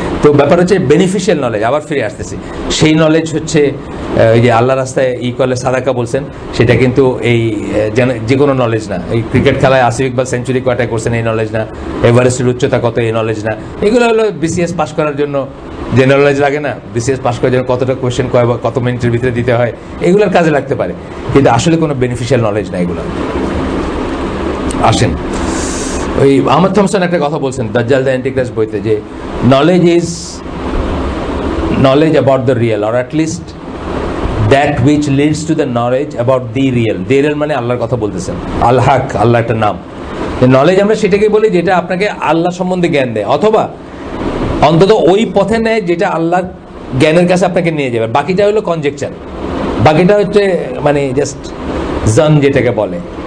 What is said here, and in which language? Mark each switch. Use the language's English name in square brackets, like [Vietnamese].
[Bangla] তো ব্যাপার হচ্ছে বেনিফিশিয়াল নলেজ। আবার ফিরে আসতেছি, সেই নলেজ হচ্ছে এই যে আল্লাহ রাস্তায় করলে সাদাকা বলছেন, সেটা কিন্তু এই যে কোনো নলেজ না। এই ক্রিকেট খেলায় আসিফ ইকবাল সেঞ্চুরি কয়টায় করছেন এই নলেজ না, এভারেস্টের উচ্চতা কত এই নলেজ না। এগুলো হলো বিসিএস পাস করার জন্য যে নলেজ লাগে না, বিসিএস পাস করার জন্য কতটা কোয়েশ্চেন কত মিনিটের ভিতরে দিতে হয়, এগুলোর কাজে লাগতে পারে, কিন্তু আসলে কোনো বেনিফিশিয়াল নলেজ না এগুলো। আসেন, ওই আহমদ থমসন একটা কথা বলছেন দাজ্জাল দ্য অ্যান্টিক্রাইস্ট বইতে, যে [English] Knowledge is knowledge about the real, or at least that which leads to the knowledge about the real. The real [Bangla] মানে আল্লাহর কথা বলতেছেন, আল হক, আল্লাহ একটা নাম। নলেজ আমরা সেটাকে বলি যেটা আপনাকে আল্লাহ সম্বন্ধে জ্ঞান দেয়, অথবা অন্তত ওই পথে নেয় যেটা আল্লাহর জ্ঞানের কাছে আপনাকে নিয়ে যাবে। বাকিটা হলো কনজেকচার, বাকিটা হচ্ছে মানে জাস্ট জন যেটাকে বলে।